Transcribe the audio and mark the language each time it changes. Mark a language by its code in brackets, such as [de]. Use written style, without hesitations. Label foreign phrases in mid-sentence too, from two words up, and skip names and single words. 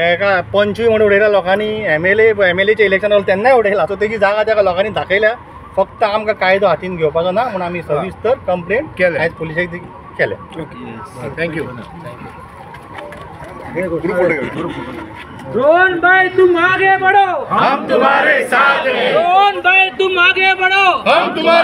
[kok] एका पंचूय म्हणून उडयल्या लोकांनी MLAचें इलेक्शन जालें तेन्नाय उडयला. सो तेजी जागा त्या लोकांनी दाखयल्या. फक्त आमकां कायदो हातीन घेवपाचो ना म्हणून आमी सविस्तर कंप्लेंट केले आयज पुलिशेक केले. थँक्यू. [hi] रोहन भाई तुम आगे बढ़ो, हम तुम्हारे साथ हैं. रोहन भाई तुम आगे बढ़ो, हम तुम्हारे